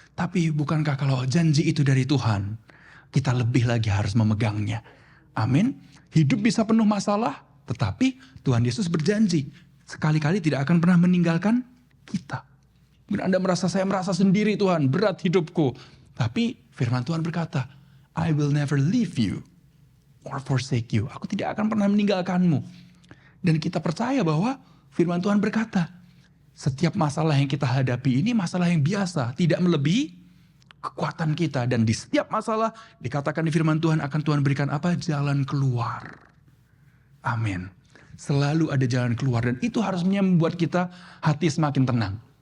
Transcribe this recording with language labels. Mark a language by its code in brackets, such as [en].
[id] Tapi bukankah kalau janji itu dari Tuhan, kita lebih lagi harus memegangnya. Amin. Hidup bisa penuh masalah, tetapi Tuhan Yesus berjanji, sekali-kali tidak akan pernah meninggalkan kita. Mungkin Anda merasa, saya merasa sendiri Tuhan, berat hidupku. Tapi firman Tuhan berkata, [en] I will never leave you or forsake you. [id] Aku tidak akan pernah meninggalkanmu. Dan kita percaya bahwa firman Tuhan berkata, setiap masalah yang kita hadapi ini masalah yang biasa, tidak melebihi kekuatan kita. Dan di setiap masalah dikatakan di firman Tuhan akan Tuhan berikan apa? Jalan keluar. Amin. Selalu ada jalan keluar dan itu harusnya membuat kita hati semakin tenang.